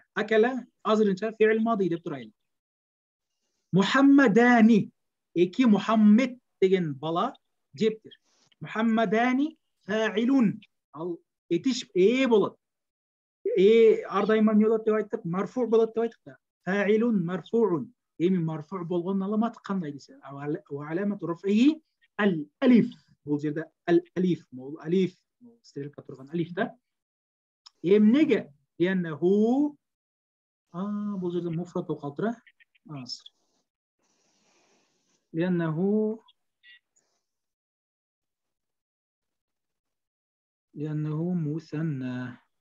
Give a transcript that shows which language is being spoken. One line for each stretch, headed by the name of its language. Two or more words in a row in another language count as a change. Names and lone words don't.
Kyrgyz: Акала азырынча
Arabic: فعل ماض
Kyrgyz: деп турайлы. Мухаммадани, эки Мухаммед деген бала жептир. Мухаммадани фаилун, ал этиш болот. Ар дайыма эмне болот деп айттык? Марфу болот деп айттык да.
Arabic: فاعل مرفوع.
Kyrgyz: Эми марфу болгон аламаты кандай десе?
Arabic: وعلامة رفعه الألف.
Kyrgyz: Бул жерде ал-алиф, алиф стрелка турган алиф да. Эмнеге? Лианнаху бул жерде муфрат болуп калыптыр, азыр.
Arabic: لأنه مثنى.